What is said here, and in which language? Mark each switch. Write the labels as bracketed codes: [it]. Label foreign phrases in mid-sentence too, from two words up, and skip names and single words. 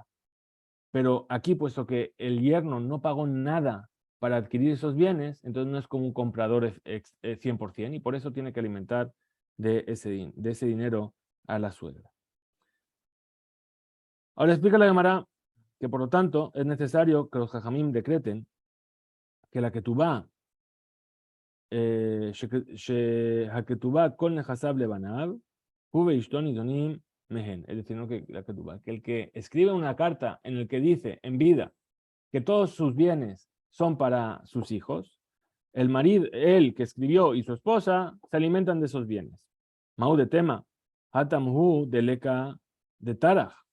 [es] Pero aquí, puesto que el yerno no pagó nada para adquirir esos bienes, entonces no es como un comprador 100%, y por eso tiene que alimentar de ese dinero a la suegra. Ahora explica la Gemara que por lo tanto es necesario que los Jajamim decreten que la ketubá, [he] שהכתובה כל נכסיו לבניו, הוא ואשתו נידונים מהן. [es] Es decir, no que la ketubá, que el que escribe una carta en el que dice en vida que todos sus bienes son para sus hijos, el marido, él que escribió y su esposa se alimentan de esos bienes. Mau de tema, hatamhu de leca de taraj.